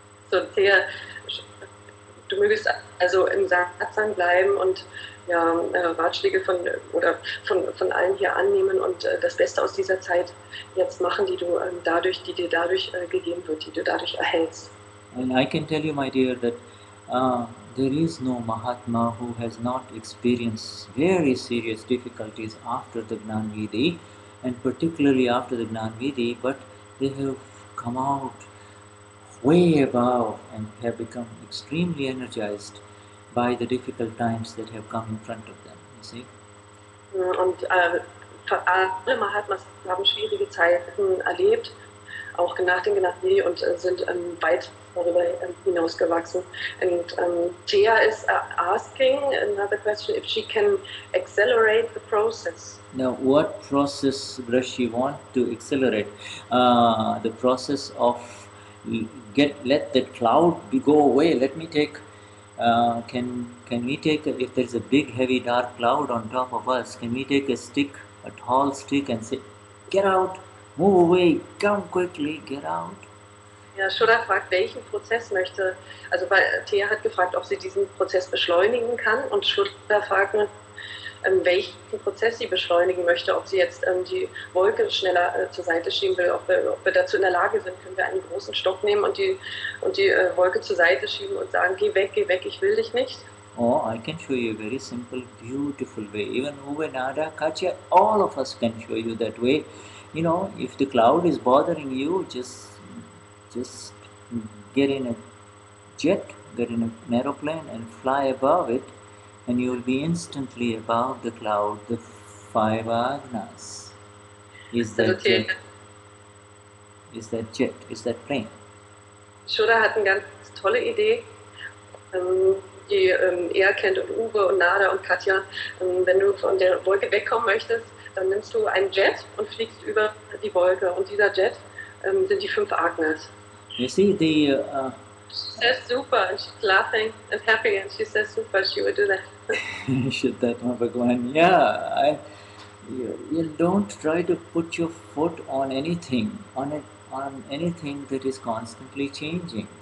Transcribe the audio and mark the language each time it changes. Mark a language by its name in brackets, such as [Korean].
[German] So sehr, du mögest also im Satsang bleiben und ja, Ratschläge von allen hier annehmen und das Beste aus dieser Zeit jetzt machen, die dir dadurch gegeben wird, die du dadurch erhältst. [English] And I can tell you, my dear, that there is no Mahatma who has not experienced very serious difficulties after the Gnan Vidhi, and particularly after the Gnan Vidhi, but they have come out way above and have become extremely energized by the difficult times that have come in front of them, you see. [German] Und alle Mahatmas haben schwierige Zeiten erlebt, auch nach den Gnan Vidhi, und sind weit darüber hinausgewachsen. [English] And Thea is asking another question, if she can accelerate the process. Now, what process does she want to accelerate? The process of let that cloud go away. Let me take. Can we take, if there is a big, heavy, dark cloud on top of us, can we take a stick, a tall stick, and say, "Get out, move away, come quickly, get out"? [German] Ja, Shuddha fragt, welchen Prozess möchte, also Thea hat gefragt, ob sie diesen Prozess beschleunigen kann, und Shuddha fragt, welchen Prozess sie beschleunigen möchte, ob sie jetzt die Wolke schneller zur Seite schieben will, ob wir dazu in der Lage sind, können wir einen großen Stock nehmen und die Wolke zur Seite schieben und sagen, geh weg, ich will dich nicht. [English] Oh, I can show you a very simple, beautiful way. Even Uve, Nada, Katya, all of us can show you that way. If the cloud is bothering you, just get in a jet, get in an aeroplane and fly above it, and you will be instantly above the cloud, the 5 agnas. Is that jet? Is that jet? Is that plane? [German] Shuddha hat eine ganz tolle Idee, die er kennt, und Uwe und Nada und Katja. Wenn du von der Wolke wegkommen möchtest, dann nimmst du einen Jet und fliegst über die Wolke, und dieser Jet sind die 5 Agnas. [English] You see, she says super, and she's laughing and happy, and she says super, she would do that. Shuddhatma Bhagwan, yeah. You don't try to put your foot on anything, on anything that is constantly changing.